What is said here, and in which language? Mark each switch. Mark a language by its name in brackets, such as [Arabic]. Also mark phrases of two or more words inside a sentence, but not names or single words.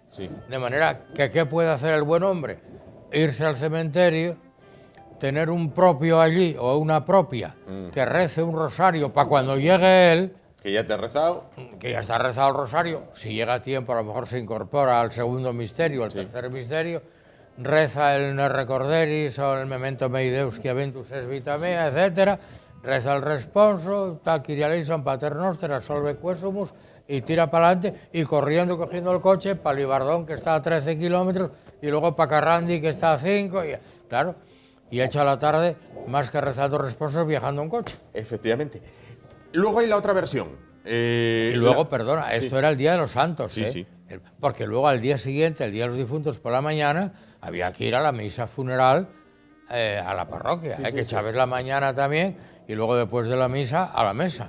[Spanish] De manera que, ¿qué puede hacer el buen hombre? Irse al cementerio, tener un propio allí o una propia que rece un rosario para cuando llegue él, que ya te ha rezado, que ya está rezado el rosario, si llega a tiempo a lo mejor se incorpora al segundo misterio, al tercer misterio, reza el [Latin] ne recorderis [Spanish] o el [Latin] memento mei Deus qui aventus es vita mea, [Spanish] etcétera, reza el responso, tal [Greek] Kyrie eleison [Latin] pater noster, absolve quesumus, [Spanish] y tira para adelante y corriendo, cogiendo el coche para Libardón, que está a 13 kilómetros, y luego para Carrandi, que está a 5, y, claro, y echa la tarde más que rezando responsos viajando en coche. Efectivamente. Luego hay la otra versión. Y luego, perdona, esto era el Día de los Santos, porque luego al día siguiente, el Día de los Difuntos por la mañana, había que ir a la misa funeral a la parroquia, que echabas la mañana también, y luego después de la misa a la mesa.